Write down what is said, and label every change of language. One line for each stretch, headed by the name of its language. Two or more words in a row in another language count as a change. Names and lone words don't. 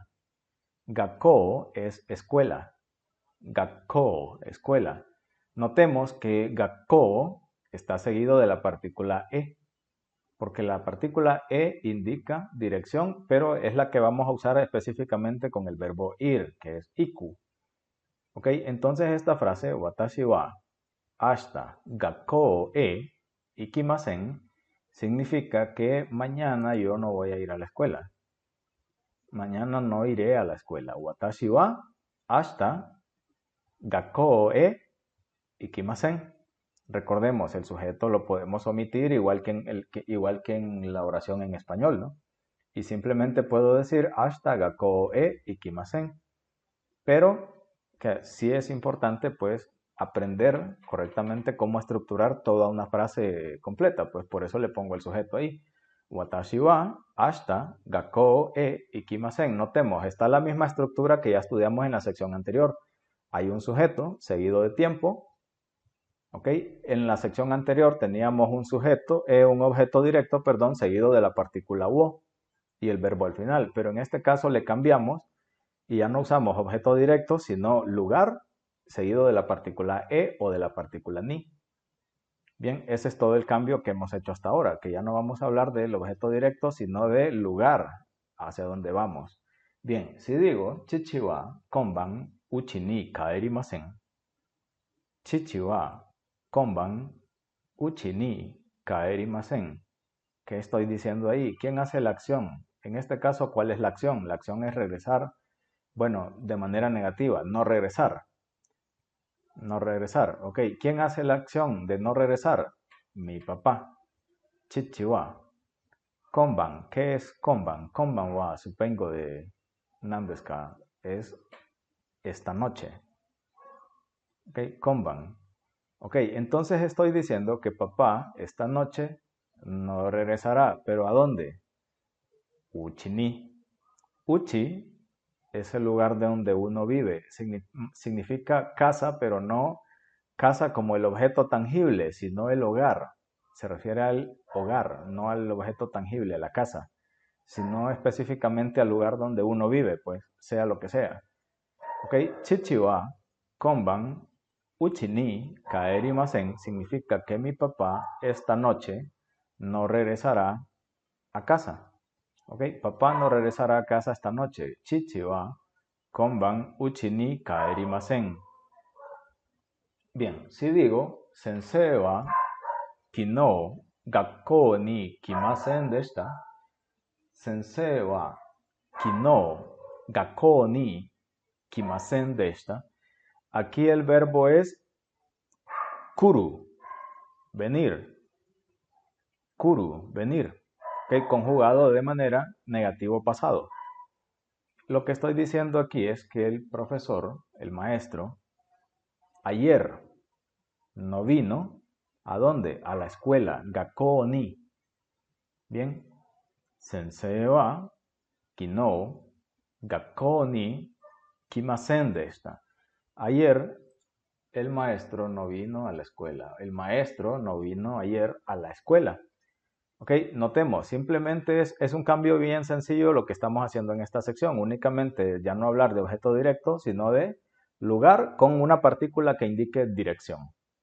Spanish: Gakkou es escuela. Gakkou, escuela. Notemos que gakkou está seguido de la partícula e, porque la partícula e indica dirección, pero es la que vamos a usar específicamente con el verbo ir, que es iku. ¿Ok? Entonces esta frase,
Japanese: 私は明日学校へ行きません,
Spanish: significa que mañana yo no voy a ir a la escuela. Mañana no iré a la escuela.
Japanese: 私は明日学校へ行きません.
Spanish: Recordemos, el sujeto lo podemos omitir igual que en la oración en español, ¿no? Y simplemente puedo decir hasta
Japanese: 学校へ行きません.
Spanish: Pero que sí es importante, pues, aprender correctamente cómo estructurar toda una frase completa. Pues por eso le pongo el sujeto ahí.
Japanese: 私は明日学校へ行きません.
Spanish: Notemos, está la misma estructura que ya estudiamos en la sección anterior. Hay un sujeto seguido de tiempo. ¿Ok? En la sección anterior teníamos un objeto directo, perdón, seguido de la partícula wo y el verbo al final. Pero en este caso le cambiamos y ya no usamos objeto directo, sino lugar seguido de la partícula e o de la partícula ni. Bien, ese es todo el cambio que hemos hecho hasta ahora, que ya no vamos a hablar del objeto directo, sino de lugar hacia donde vamos. Bien, si digo
Japanese: 父は今晩うちに帰りません. 父は今晩うちに帰りません.
Spanish: ¿Qué estoy diciendo ahí? ¿Quién hace la acción? En este caso, ¿cuál es la acción? La acción es regresar, bueno, de manera negativa, no regresar. No regresar, ok. ¿Quién hace la acción de no regresar? Mi papá.
Japanese: 父は。今晩.
Spanish: ¿Qué es konban?
Japanese: 今晩は,
Spanish: supongo de Nandeska. Es esta noche. Ok, konban. Ok, entonces estoy diciendo que papá esta noche no regresará. ¿Pero a dónde?
Japanese: うちに.
Spanish: Uchi es el lugar de donde uno vive. Significa casa, pero no casa como el objeto tangible, sino el hogar. Se refiere al hogar, no al objeto tangible, a la casa, sino específicamente al lugar donde uno vive, pues sea lo que sea. Ok,
Japanese: 父は今晩うちに帰りません
Spanish: significa que mi papá esta noche no regresará a casa. Ok, papá no regresará a casa esta noche.
Japanese: 父は今晩うちに帰りません.
Spanish: Bien, si digo
Japanese: 先生は昨日学校に来ませんでした. 先生は昨日学校に来ませんでした.
Spanish: Aquí el verbo es kuru, venir. Kuru, venir. Okay, conjugado de manera negativo pasado. Lo que estoy diciendo aquí es que el profesor, el maestro, ayer no vino. ¿A dónde? A la escuela.
Japanese: 学校に.
Spanish: Bien.
Japanese: 先生は昨日学校に来ませんでした.
Spanish: Ayer el maestro no vino a la escuela. El maestro no vino ayer a la escuela. Ok, notemos, simplemente es un cambio bien sencillo lo que estamos haciendo en esta sección. Únicamente ya no hablar de objeto directo, sino de lugar con una partícula que indique dirección.